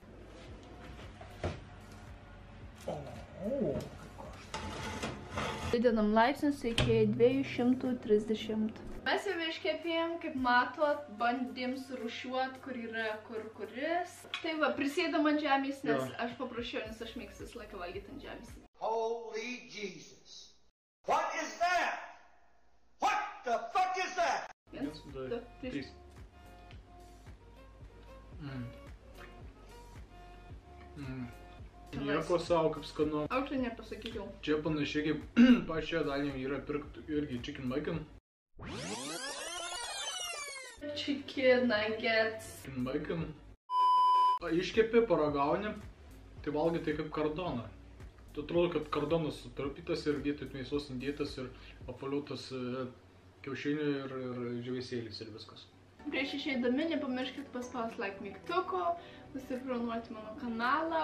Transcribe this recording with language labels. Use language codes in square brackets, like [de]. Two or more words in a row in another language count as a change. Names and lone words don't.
[lt] Didinam laipsnius iki 230. Mes jau iškepėjom, kaip matot, bandėm surūšiuoti, kur yra kuris. Tai va, prisėdam ant žemės, nes aš paprašiau, nes aš mėgstu visą laiką valgyti ant žemės. [en] Holy Jesus. What is that? What the fuck is that? 1, 2, 3. [lt] Nieko savo, kaip skanu. Aš nepasakyčiau. Čia panašiai kaip pačioje dalyje yra pirkti irgi [en] chicken bacon. Chicken nuggets. Chicken bacon. [lt] Iškepi, paragauni, tai valgai tai kaip kardoną. Tu atrodo, kad kardonas sutarpytas ir vietoj mėsos įdėtas ir apvaliuotas kiaušinių ir žuvėsėlis ir viskas. Prieš išeidami nepamirškit paspausti like mygtuko, užsiprenuoti mano kanalą.